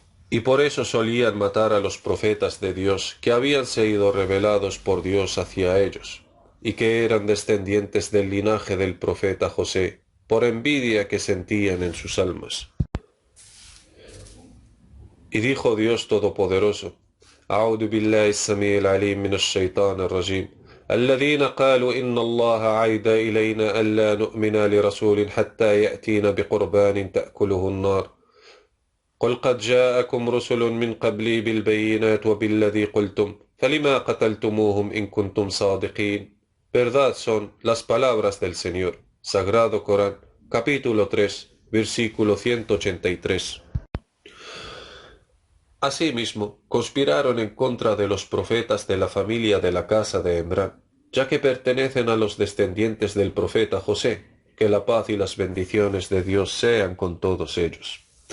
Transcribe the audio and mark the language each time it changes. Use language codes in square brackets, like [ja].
[es] Y por eso solían matar a los profetas de Dios que habían sido revelados por Dios hacia ellos, y que eran descendientes del linaje del profeta José, por envidia que sentían en sus almas. Y dijo Dios Todopoderoso: [ar] أعوذ بالله السميع العليم من الشيطان الرجيم الذين قالوا إن الله عهد إلينا ألا نؤمن لرسول حتى يأتينا بقربان تأكله النار قل قد جاءكم رسل من قبلي بالبينات وبالذي قلتم فلما قتلتموهم إن كنتم صادقين. [es] Verdad son las palabras del Señor. Sagrado Corán, capítulo 3, versículo 183. Asimismo, conspiraron en contra de los profetas de la familia de la casa de Emrán, ya que pertenecen a los descendientes del profeta José, que la paz y las bendiciones de Dios sean con todos ellos.